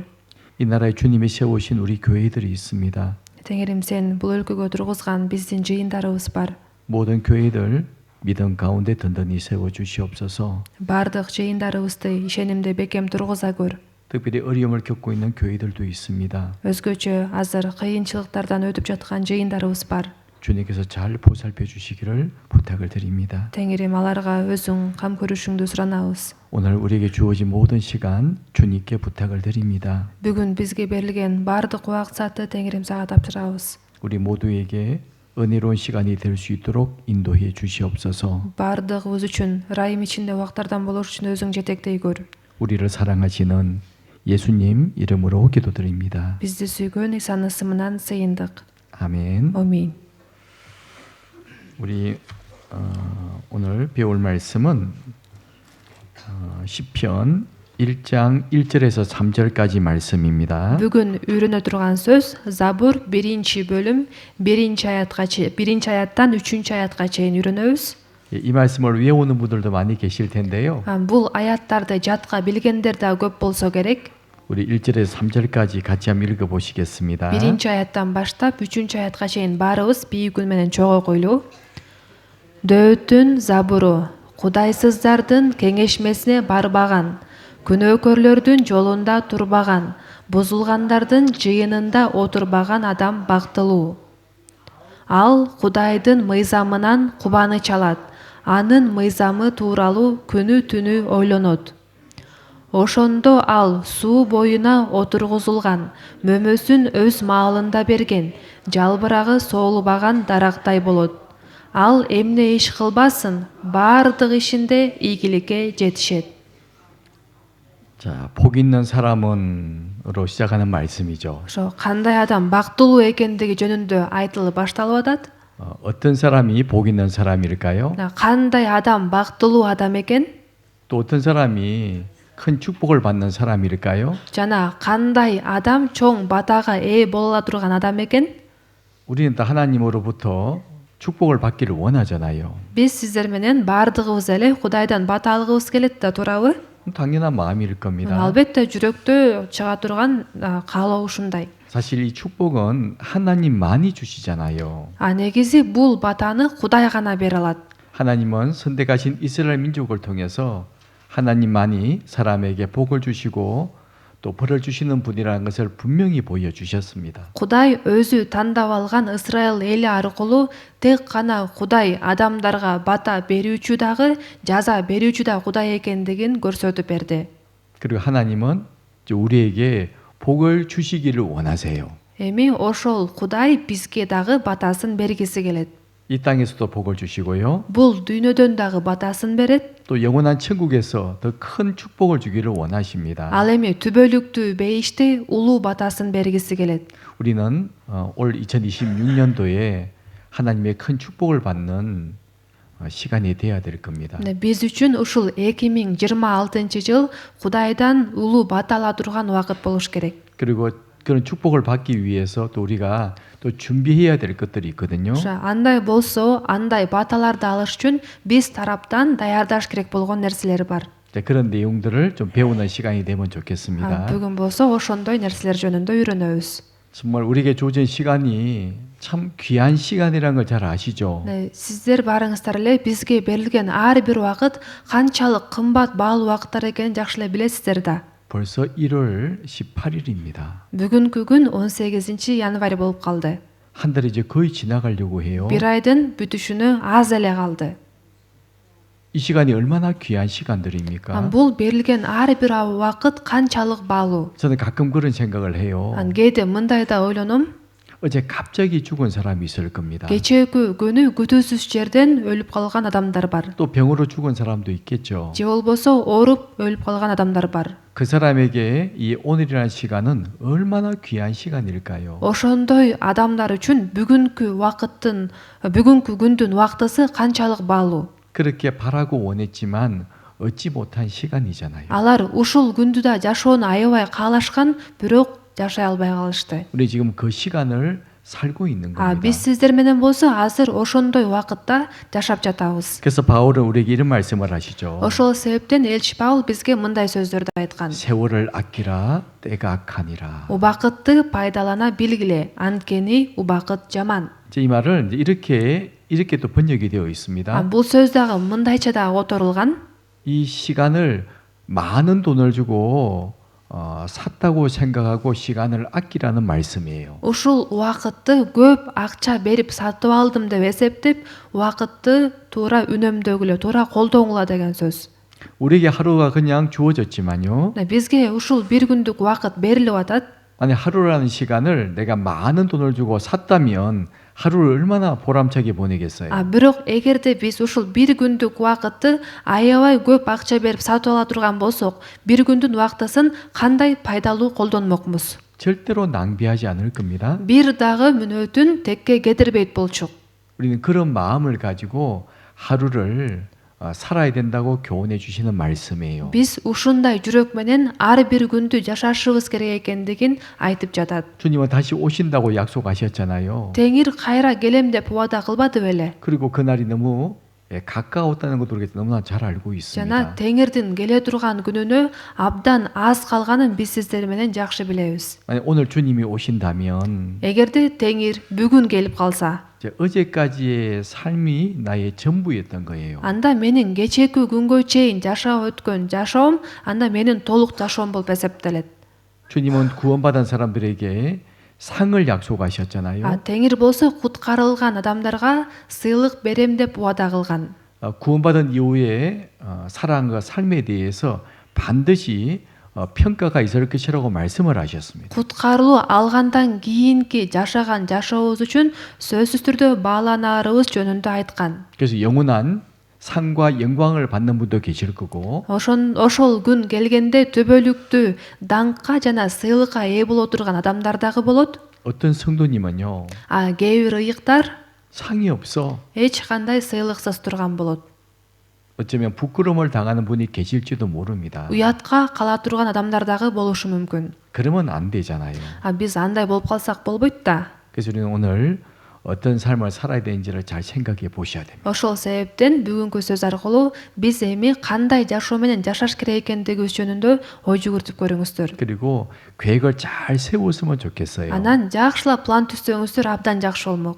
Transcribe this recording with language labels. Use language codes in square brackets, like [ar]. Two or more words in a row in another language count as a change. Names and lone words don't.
[ko] 이 나라에 주님이 세우신 우리 교회들이 있습니다. [ky] Теңирим сен бул өлкөгө тургузган биздин жыйындарыбыз бар. [ko] 모든 교회들 믿음 가운데 든든히 세워주시옵소서. [ky] Бардык жыйындарыбызды ишенимде бекем тургуза көр. [ko] 특별히 어려움을 겪고 있는 교회들도 있습니다. [ky] Өзгөчө азыр кыйынчылыктардан өтүп жаткан жыйындарыбыз бар. [ko] 주님께서 잘 보살펴 주시기를 부탁을 드립니다. [ky] Теңирим аларга өзүң кам көрүшүңдү суранабыз. [ko] 오늘 우리에게 주어진 모든 시간 주님께 부탁을 드립니다. [ky] Бүгүн бизге берилген бардык убакыт саатты Теңирим сага тапшырабыз. [ko] 우리 모두에게 은혜로운 시간이 될 수 있도록 인도해 주시옵소서. [ky] Бардыгыбыз үчүн ырайым ичинде убактардан болуш үчүн өзүң жетектей көр. [ko] 우리를 사랑하시는 예수님 이름으로 기도드립니다. [ky] Бизди сүйгөн Исанын ысымынан сыйындык. [ko] 아멘. [ky] Амин. [ko] 우리 오늘 배울 말씀은 시편 1장 1절에서 3절까지 말씀입니다. [ky] Бүгүн үйрөнө турган сөз Забур 1-бөлүм 1-аяттан 3-аятка чейин үйрөнөбүз. [ko] 이 말씀을 외우는 분들도 많이 계실 텐데요. [ky] Бул аяттарды жатка билгендер да көп болсо керек. [ko] 우리 1절에서 3절까지 같이 한번 읽어 보시겠습니다. [ky] 1-аяттан баштап 3-аятка чейин баарыбыз бийик үн менен чогуу койлуу. Дөөттүн Забуру Кудайсыздардын кеңешмесине барбаган, күнөөкөрлөрдүн жолунда турбаган, бузулгандардын жыйынында отурбаган адам бактылуу. Ал Кудайдын мыйзамынан кубаныч алат, анын мыйзамы тууралуу күнү-түнү ойлонот. Ошондо ал суу боюна отургузулган, мөмөсүн өз маалында берген, жалбырагы соолубаган дарактай болот. Ал эмне иш кылбасын, бардык ишинде ийгиликке жетишет. [ko] 자, 복 있는 사람은으로 시작하는 말씀이죠. [ky] Ошо кандай адам бактылуу экендиги жөнүндө айтылып башталып атат. [ko] 어떤 사람이 복 있는 사람일까요? [ky] Кандай адам бактылуу адам экен? [ko] 또 어떤 사람이 큰 축복을 받는 사람일까요? [ky] жана кандай адам чоң батага ээ боло ала турган адам экен? [ko] 우리는 다 하나님으로부터 축복을 받기를 원하잖아요. [ky] Биз сиздер менен баардыгыбыз эле Кудайдан бата алгыбыз келет да, туурабы? [ko] 당연한 마음일 겁니다. [ky] Албетте жүрөктө чыга турган каалоо ушундай. [ko] 사실 이 축복은 하나님만이 주시잖아요. [ky] негизи бул батаны Кудай гана бере алат. [ko] 하나님은 선택하신 이스라엘 민족을 통해서 하나님만이 사람에게 복을 주시고 또 벌을 주시는 분이라는 것을 분명히 보여주셨습니다. [ky] Кудай өзү тандап алган Ысрайыл эли аркылуу тек гана Кудай адамдарга бата берүүчү дагы, жаза берүүчү да Кудай экендигин көрсөтүп берди. [ko] 그리고 하나님은 이제 우리에게 복을 주시기를 원하세요. [ky] Эми ошол Кудай бизге дагы батасын бергиси келет. [ko] 이 땅에서도 복을 주시고요. [ky] Бул дүйнөдөн дагы батасын берет. [ko] 또 영원한 천국에서 더 큰 축복을 주기를 원하십니다. [ky] Ал эми түбөлүктүү бейиште улуу батасын бергиси келет. [ko] 우리는 올 2026년도에 하나님의 큰 축복을 받는 시간이 돼야 될 겁니다. [ky] Биз үчүн ушул 2026-жыл Кудайдан улуу бата ала турган убакыт болуш керек. [ko] 그리고 그런 축복을 받기 위해서 또 우리가 또 준비해야 될 것들이 있거든요. [ky] Андай болсо, андай баталарды алыш үчүн биз тараптан даярдаш керек болгон нерселер бар. [ko] 그런 내용들을 좀 배우는 시간이 되면 좋겠습니다. [ky] Бүгүн болсо ошондой нерселер жөнүндө үйрөнөбүз. [ko] 정말 우리에게 주어진 시간이 참 귀한 시간이라는 걸 잘 아시죠? [ky] Сиздер барыңыздар эле бизге берилген ар бир убакыт канчалык кымбат баалуу убакыттар экенин жакшы эле билесиздер да. [ko] 벌써 1월 18일입니다. [ky] Бүгүнкү күн 18-январь болуп калды. [ko] 한 달이 이제 거의 지나가려고 해요. [ky] Бир айдын бүтүшүнө аз эле калды. [ko] 이 시간이 얼마나 귀한 시간들입니까? [ky] Бул берилген ар бир убакыт канчалык баалуу. [ko] 저는 가끔 그런 생각을 해요. [ky] Кээде мындай да ойлоном. [ko] 어제 갑자기 죽은 사람이 있을 겁니다. [ky] Кечээкү күнү күтүүсүз жерден өлүп калган адамдар бар. [ko] 또 병으로 죽은 사람도 있겠죠. [ky] Же болбосо ооруп өлүп калган адамдар бар. [ko] 그 사람에게 이 오늘이라는 시간은 얼마나 귀한 시간일까요? [ky] Ошондой адамдар үчүн бүгүнкү күндүн убактысы канчалык баалуу. [ko] 그렇게 바라고 원했지만 얻지 못한 시간이잖아요. [ky] Алар ушул күндү да жашоону аябай каалашкан, бирок жашай албай калышты. [ko] 우리 지금 그 시간을 살고 있는 겁니다. [ky] Биз сиздер менен болсо азыр ошондой убакытта жашап жатабыз. [ko] 그래서 바울은 우리에게 이런 말씀을 하시죠. [ky] Ошол себептен элчи Паул бизге мындай сөздөрдү айткан. [ko] 세월을 아끼라 때가 악하니라. [ky] Убакытты пайдалана билгиле, анткени убакыт жаман. [ko] 이 말은 이렇게 또 번역이 되어 있습니다. [ky] Бул сөз дагы мындайча да которулган. [ko] 이 시간을 많은 돈을 주고 샀다고 생각하고 시간을 아끼라는 말씀이에요. [ky] Ушул убакытты көп акча берип сатып алдым деп эсептеп, убакытты туура үнөмдөгүлө, туура колдоңула деген сөз. [ko] 우리에게 하루가 그냥 주어졌지만요. [ky] Бизге ушул бир күндүк убакыт берилип атат. [ko] 만약 하루라는 시간을 내가 많은 돈을 주고 샀다면 하루를 얼마나 보람차게 보내겠어요. [ky] Бирок эгерде биз ушул бир күндүк убакытты аябай көп акча берип сатып ала турган болсок, бир күндүн убактысын кандай пайдалуу колдонмокмуз? [ko] 절대로 낭비하지 않을 겁니다. [ky] Бир дагы мүнөтүн текке кетирбейт болчук. [ko] 우리는 그런 마음을 가지고 하루를 살아야 된다고 교훈해 주시는 말씀이에요. [ky] Биз ушундай жүрөк менен ар бир күндү жашашыбыз керек экендигин айтып жатат. [ko] 주님은 다시 오신다고 약속하셨잖아요. [ky] Теңир кайра келем деп убада кылбады беле? [ko] 그리고 그날이 너무 가까웠다는 것도 우리가 너무나 잘 알고 있습니다. [ky] Жана Теңирдин келе турган күнүнө абдан аз калганын биз сиздер менен жакшы билебиз. [ko] 만약 오늘 주님이 오신다면 [ky] Эгерде Теңир бүгүн келип калса, [ko] 어제까지의 삶이 나의 전부였던 거예요. [ky] анда менин кечээкү күнгө чейин жашап өткөн жашоом анда менин толук жашоом болуп эсептелет. [ko] 주님은 구원받은 사람들에게 상을 약속하셨잖아요. [ky] Теңир болсо куткарылган адамдарга сыйлык берем деп убада кылган. [ko] 구원받은 이후에 살아간과 삶에 대해서 반드시 평가가 있을 것이라고 말씀을 하셨습니다. [ky] Куткарылуу алгандан кийинки жашаган жашообуз үчүн сөзсүз түрдө бааланарыбыз жөнүндө айткан. [ko] 그래서 영원한 상과 영광을 받는 분도 계실 거고 [ky] Ошол күн келгенде төбөлүктүү даңкка жана сыйлыкка ээ боло турган адамдар дагы болот. [ko] 어떤 성도님은요. [ky] Кээ бир ыйыктар [ko] 상이 없어. [ky] эч кандай сыйлыксыз турган болот. [ko] 어쩌면 부끄러움을 당하는 분이 계실지도 모릅니다. [ky] уятка кала турган адамдар дагы болушу мүмкүн. [ko] 그러면 안 되잖아요. [ky] Биз андай болуп калсак болбойт да. [ko] 그래서 우리는 오늘 어떤 삶을 살아야 되는지를 잘 생각해 보셔야 됩니다. [ky] Ошол себептен бүгүнкү сөз аркылуу биз эми кандай жашоо менен жашаш керек экендиги жөнүндө ой жүгүртүп көрүңүздөр. [ko] 그리고 계획을 잘 세웠으면 좋겠어요. [ky] Анан жакшылап план түзсөңүздөр абдан жакшы болмок.